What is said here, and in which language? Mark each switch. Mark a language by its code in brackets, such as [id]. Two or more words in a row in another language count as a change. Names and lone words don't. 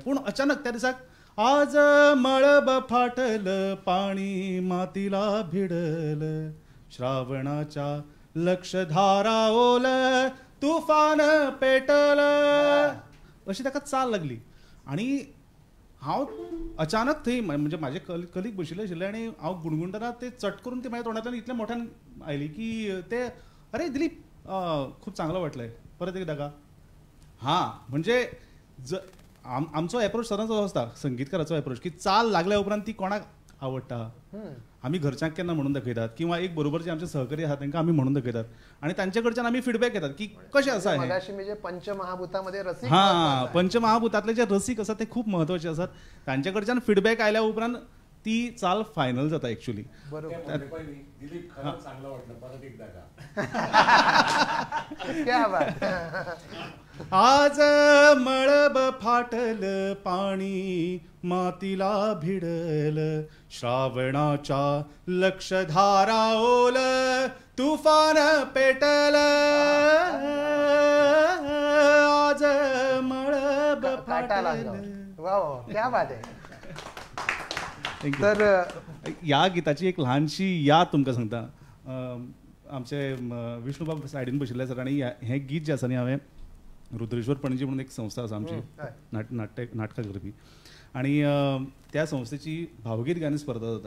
[kok] पूण अचानक त्या दिसाक [mr] आज मळब फाटलं पाणी मातीला भिडलं श्रावणाच्या लक्षधारा ओलं तुफान पेटलं [kok] अशी ताका चाल लागली. आनी हांव अचानक थंय म्हणजे म्हाजे कलीग बशिल्ले आशिल्ले आनी हांव गुणगुणटना ते चट करून ते म्हाज्या तोंडांतल्यान इतल्या मोठ्यान आयली की ते अरे दिलीप [mr] खूप चांगलं वाटलंय परत एकदा का. [kok] हां म्हणजे आमचो एप्रोच सदांच असो आसता संगीतकाराचो एप्रोच की चाल लागल्या उपरांत ती कोणाक आवडटा आमी घरच्यांक केन्ना म्हणून दाखयतात किंवा एक बरोबर जे आमचे सहकारी आहात तांकां आमी म्हणून दाखयतात आनी तांचे कडच्यान आमी फीडबॅक घेतात की कशें आसा हें. [mr] म्हणजे पंचमहाभूतामध्ये रसीक [kok] पंचमहाभूतांतले जे रसीक आसात ते खूप महत्वाचे आसात. तांचे कडच्यान फीडबॅक आयल्या उपरांत ती चाल फायनल जाता एक्चुअली. [mr] दिलीप खरंच चांगलं वाटलं परत एकदा का. [hi] क्या बात. [mr] आज मळब फाटलं पाणी मातीला भिडलं श्रावणाच्या लक्षधारा ओलं तुफान पेटलं आज मळब फाटलं. [hi] वाह क्या बात आहे. [kok] तर ह्या गिताची एक ल्हानशी याद तुमकां सांगता. आमचे विष्णुबाब सायडीन बशिल्ले आसात आनी हें गीत जें आसा न्ही हांवें रुद्रेश्वर पणजी म्हणून एक संस्था आसा आमची नाटकां करपी आनी त्या संस्थेची भावगीत गायन स्पर्धा जाता.